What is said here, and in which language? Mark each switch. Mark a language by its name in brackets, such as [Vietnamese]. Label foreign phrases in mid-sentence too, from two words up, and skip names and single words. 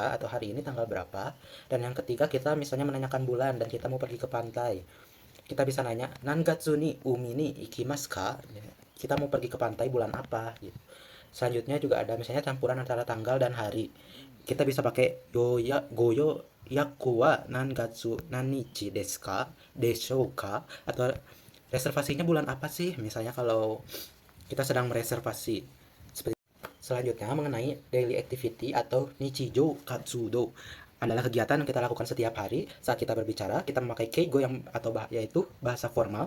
[Indonesian] Atau hari ini tanggal berapa? Dan yang ketiga kita misalnya menanyakan bulan dan kita mau pergi ke pantai. Kita bisa nanya [Japanese] nangatsu ni umi ni ikimasu ka? [Indonesian] Kita mau pergi ke pantai bulan apa gitu. Selanjutnya juga ada misalnya campuran antara tanggal dan hari. Kita bisa pakai [Japanese] goyo yaku wa nangatsu nanichi desu ka? Desho ka? [Indonesian] Atau reservasinya bulan apa sih? Misalnya kalau kita sedang mereservasi. Selanjutnya mengenai [English] daily activity [Indonesian] atau [Japanese] nichijo katsudo. [Indonesian] adalah kegiatan yang kita lakukan setiap hari saat kita berbicara. Kita memakai keigo yang yaitu bahasa formal.